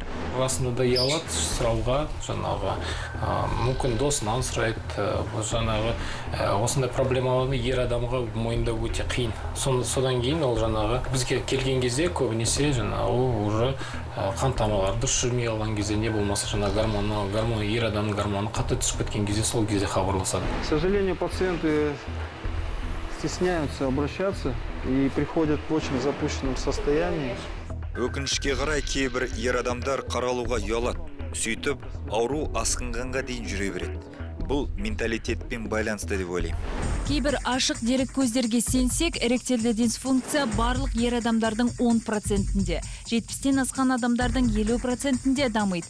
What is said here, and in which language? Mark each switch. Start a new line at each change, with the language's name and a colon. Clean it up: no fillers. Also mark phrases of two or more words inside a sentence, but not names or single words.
Kazakh: Расында да ұялады, сұрауға, жаңағы мүмкін досынан сұрайды, жаңағы осындай проблемаларды ер адамға мойындау өте қиын. Содан кейін ол жаңағы бізге келген кезде көбінесе жаңағы уже қан тамырлары дұрыс жүрмей қалған кезде, не болмаса жаңа гормон ер адамның гормоны қатты түсіп кеткен кезде сол кезде хабарласады.
Russian: К сожалению, пациенты стесняются обращаться и приходят в очень запущенном состоянии.
Kazakh: Өкінішке қарай кейбір ер адамдар қаралуға ұялады. Сөйтіп, ауру асқынғанға дейін жүре береді. Бұл менталитетпен байланысты деп ойлаймын. Кейбір ашық дерек көздерге сенсек, эректильді дисфункция барлық ер адамдардың 10%-інде, 70-тен асқан адамдардың 50%-інде дамиды.